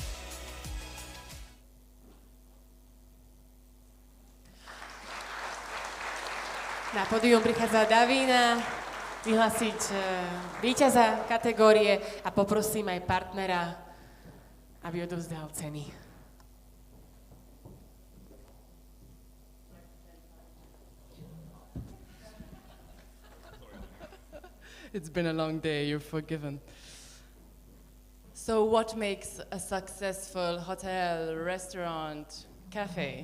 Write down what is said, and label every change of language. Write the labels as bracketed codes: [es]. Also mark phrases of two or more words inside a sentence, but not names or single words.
[sk] Na pódium prichádza Davína vyhlásiť víťaza kategórie a poprosím aj partnera, aby odovzdal ceny. [en] It's been a long day, you're forgiven. So what makes a successful hotel, restaurant, cafe?